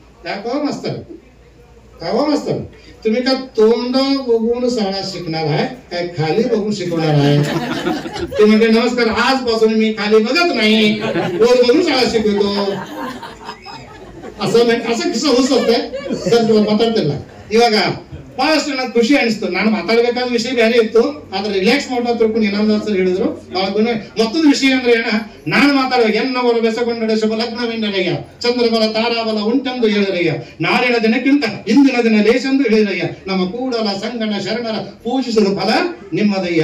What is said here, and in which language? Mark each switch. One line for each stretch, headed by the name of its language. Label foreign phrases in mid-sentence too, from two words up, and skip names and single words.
Marathi: त्या कवा मास्तर तुम्ही का तोंड बघून शाळा शिकणार आहे काय खाली बघून शिकवणार आहे? ते म्हणजे नमस्कार आजपासून मी खाली बघत नाही, वर बघून शाळा शिकवतो. असं किस्सा होत असतंय ಮಾತಾಡ್ತಿಲ್ಲ.
Kannada: ಇವಾಗ ಬಹಳಷ್ಟು ನನಗೆ ಖುಷಿ ಅನಿಸ್ತು. ನಾನು ಮಾತಾಡ್ಬೇಕಾದ ವಿಷಯ ಬೇರೆ ಇತ್ತು, ಆದ್ರೆ ರಿಲ್ಯಾಕ್ಸ್ ಮಾಡೋ ತಿಳ್ಕೊಂಡು ಇನ್ನೊಂದು ಹೇಳಿದ್ರು. ಮತ್ತೊಂದು ವಿಷಯ ಅಂದ್ರೆ ನಾನು ಮಾತಾಡುವಾಗ ಎನ್ನವರು ಬೆಸಗೊಂಡ ಶುಭ ಲಗ್ನವೆಂದರಯ್ಯ, ಚಂದ್ರಬಲ ತಾರಾಬಲ ಉಂಟೆಂದು ಹೇಳಿರಯ್ಯ, ನಾಳಿನ ದಿನಕ್ಕಿಂತ ಇಂದಿನ ದಿನ ಲೇಸೆಂದು ಹೇಳಿರಯ್ಯ, ನಮ್ಮ ಕೂಡಲ ಸಂಗಣ ಶರಣರ ಪೂಜಿಸಿದ ಫಲ ನಿಮ್ಮದಯ್ಯ.